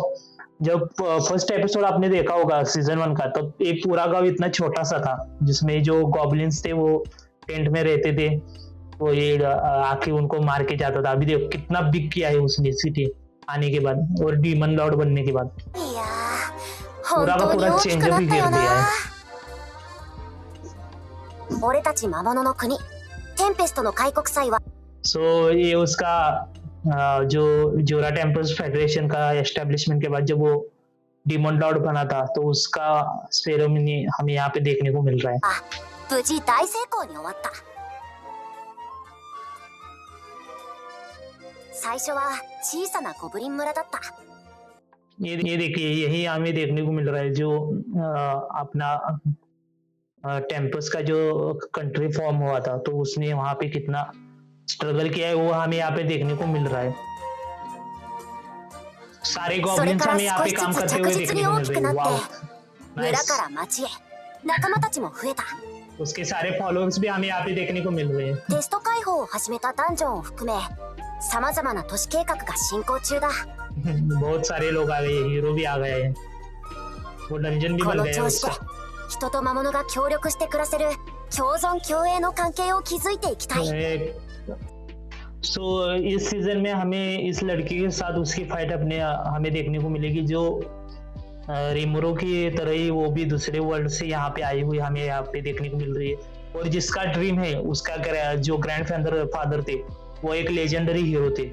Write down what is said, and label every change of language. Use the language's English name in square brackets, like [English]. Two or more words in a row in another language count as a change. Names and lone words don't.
[Hindi] जब [English] first episode [Hindi] आपने देखा होगा सीजन 1 का, तब एक पूरा गांव इतना छोटा सा था जिसमें जो गॉब्लिन्स थे वो टेंट में रहते थे। वो ये आके उनको मार के जाता था। अभी देखो कितना बिग किया है उसने सिटी आने के बाद और [English] demon lord [Hindi] बनने के बाद। [Japanese] いやー、 [Hindi] पूरा [Japanese] 本 [Hindi] का [Japanese] 当に [Hindi] पूरा [Japanese] 大き [Hindi] चेंज [Japanese] くな [Hindi] भी [Japanese] った [Hindi] कर [Japanese] よ [Hindi] दिया [Japanese] な。 [Hindi] है। [Japanese] 俺たち魔物の国テンペストの開国祭は [Hindi] सो ये उसका जो जोरा टेम्पल्स फेडरेशन का एस्टेब्लिशमेंट के बाद जब वो [English] demon lord [Hindi] बना था तो उसका सेरेमनी हमें यहाँ पे देखने को मिल रहा है। [Japanese] 無事大成功に終わった。最初は小さなゴブリン村だった。 [Hindi] ये देखिए, यही हमें देखने को मिल रहा है जो अपना टेम्पस का जो [English] country form [Hindi] हुआ था तो उसने वहां पे कितना स्ट्रगल किया है वो हमें यहाँ पे देखने को मिल रहा है। सारे [Japanese] それ [Hindi] गॉब्लिन्स [Japanese] から [Hindi] हमें यहाँ [Japanese] 少 [Hindi] पे [Japanese] し [Hindi] काम [Japanese] ずつ [Hindi] करते [Japanese] 着 [Hindi] हुए [Japanese] 実 [Hindi] देखने [Japanese] に [Hindi] को [Japanese] 大 [Hindi] मिल [Japanese] き [Hindi] रही [Japanese] く [Hindi] है। [Japanese] なっ [Hindi] वाओ [Japanese] て村 [Hindi] नाइस। [Japanese] から町へ仲間たちも増えた。 [Hindi] उसके सारे फॉलोअर्स भी हमें यहाँ पे देखने को मिल रहे हैं। [Japanese] テスト開放を始めたダンジョンを含めさまざまな都市計画が進行中だ。 [Hindi] बहुत सारे लोग आ गए, हीरो भी आ गए हैं, वो डंजन भी [Japanese] こ [Hindi] बन [Japanese] の [Hindi] गए हैं [Japanese] 調子で [Hindi] उसका। [Japanese] 人と魔物が協力して暮らせる共存共栄の関係を築いていきたい。 [Hindi] सो इस सीजन में हमें इस लड़की के साथ उसकी फाइट हमें देखने को मिलेगी जो रिमोरो की तरह ही वो भी दूसरे वर्ल्ड से यहाँ पे आई हुई हमें यहाँ पे देखने को मिल रही है। और जिसका ड्रीम है, उसका जो [English] grand father [Hindi] थे वो एक [English] legendary hero [Hindi] थे।